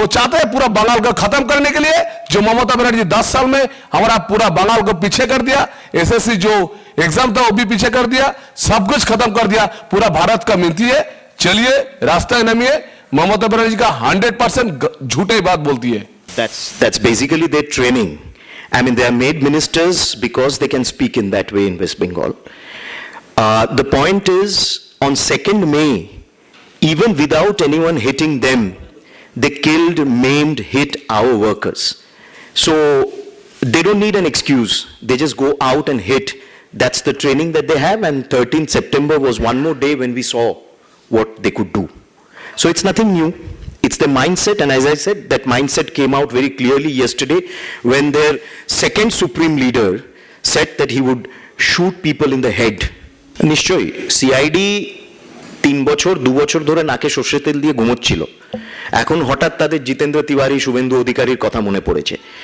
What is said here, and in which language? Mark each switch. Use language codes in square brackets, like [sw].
[hi] वो चाहते हैं पूरा बंगाल को खत्म करने के लिए, जो ममता बनर्जी 10 साल में हमारा पूरा बंगाल को पीछे कर दिया। एसएससी जो एग्जाम था वो भी पीछे कर दिया, सब कुछ खत्म कर दिया, पूरा भारत का मिलती है। चलिए रास्ता नमिए, ममता बनर्जी का 100% झूठे बात बोलती है। [en] That's basically their training. I mean, they are made ministers because they can speak in that way in West Bengal. The point is, on 2nd May, even without anyone hitting them, they killed, maimed, hit our workers. So they don't need an excuse. They just go out and hit. That's the training that they have. And 13th September was one more day when we saw what they could do. So it's nothing new. It's the mindset, and as I said, that mindset came out very clearly yesterday when their second supreme leader said that he would shoot people in the head. [bn] নিশ্চয়ই CID 3 বছর 2 বছর ধরে নাকে সর্ষে তেল দিয়ে ঘুমোচ্ছিল, এখন হঠাৎ তাদের জিতেন্দ্র তিওয়ারি, শুভেন্দু অধিকারীর কথা মনে পড়েছে।